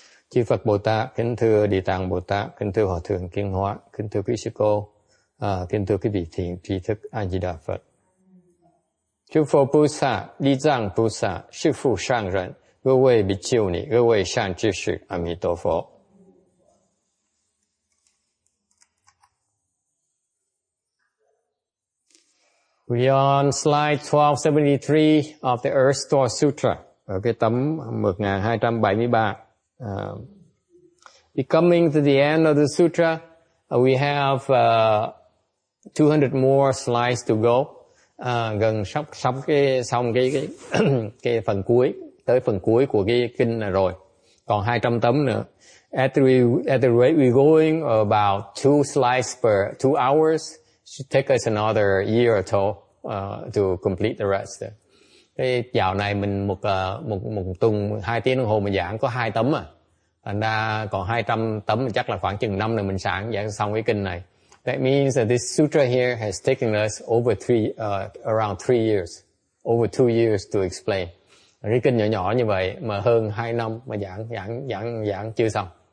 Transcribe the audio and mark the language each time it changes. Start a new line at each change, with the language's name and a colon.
Vietnamese: Chư Phật Bồ Tát, kính thưa Địa Tạng Bồ Tát, kính thưa Hòa Thượng Kiên Hóa, kính thưa quý sư cô, kính thưa quý vị thiện tri thức A Di Đà Phật. Chư Phật Bồ Tát, Địa Tạng Bồ Tát, sư phụ sang人,
Chinese: 各位比丘尼，各位善知识，阿弥陀佛。
English: We are on slide 1273 of the Earth Store Sutra,
Vietnamese: ở cái tấm 1273.
English: Coming to the end of the sutra, we have 200 more slides to go.
Vietnamese: Gần xong cái phần cuối, tới phần cuối của cái kinh này rồi. Còn 200 tấm nữa.
English: At the rate we're going about 2 slides per 2 hours, should take us another year or so to complete the rest.
Vietnamese: Cái dạo này mình một tuần 2 tiếng đồng hồ mình giảng có 2 tấm à. Thành ra còn 200 tấm chắc là khoảng chừng 5 này mình giảng xong cái kinh này.
English: That means that this sutra here has taken us around 3 years, over 2 years to explain.
Vietnamese: Cái kinh nhỏ nhỏ như vậy mà hơn 2 năm mà giảng chưa xong.